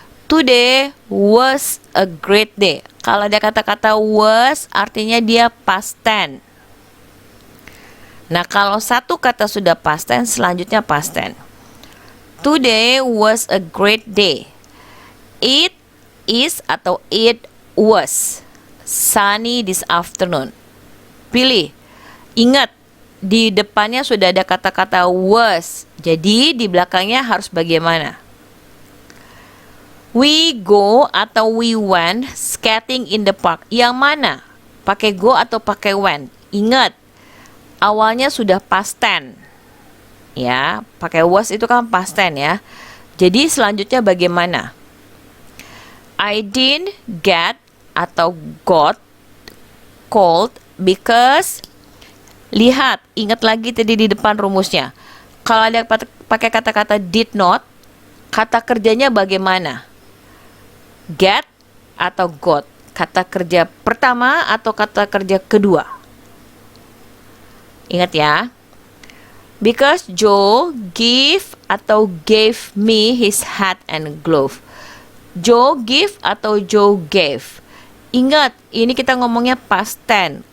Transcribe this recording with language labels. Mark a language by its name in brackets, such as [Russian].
[English] Today was a great day. [Indonesian] Kalau ada kata-kata was, artinya dia past tense. Nah, kalau satu kata sudah past tense, selanjutnya past tense. [English] Today was a great day. It is atau it was sunny this afternoon. [Indonesian] Pilih. Ingat, di depannya sudah ada kata-kata was. Jadi di belakangnya harus bagaimana? [English] We go atau we went skating in the park. [Indonesian] Yang mana? Pakai go atau pakai went? Ingat, awalnya sudah past tense. Ya, pakai was itu kan past tense ya. Jadi selanjutnya bagaimana? [English] I didn't get [Indonesian] atau [English] got cold because, [Indonesian] lihat, ingat lagi tadi di depan rumusnya. Kalau ada pakai kata-kata did not, kata kerjanya bagaimana? Get atau got? Kata kerja pertama atau kata kerja kedua? Ingat ya. [English] Because Joe give atau gave me his hat and glove. Joe give atau Joe gave? [Indonesian] Ingat, ini kita ngomongnya past tense.